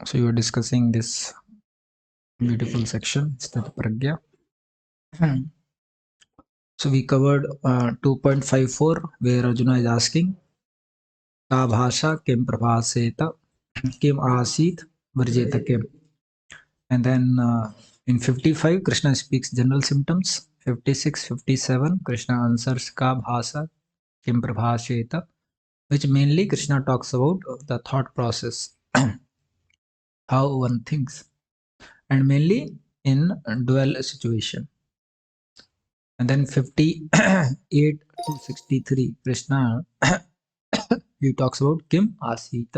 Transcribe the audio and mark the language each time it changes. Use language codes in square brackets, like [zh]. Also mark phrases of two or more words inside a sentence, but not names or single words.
[en] So you are discussing this beautiful section, Sthitaprajna. So we covered 2.54, where Arjuna is asking, [sa] Ka bhasha kim prabhaseta kim asit vrajeta kim. [en] And then in 55, Krishna speaks general symptoms. 56, 57, Krishna answers [sa] Ka bhasa kim prabhaseta, [en] which mainly Krishna talks about the thought process, how one thinks, and mainly in dual situation. And then 58 to 63, Krishna he talks about [sa] Kim Asita.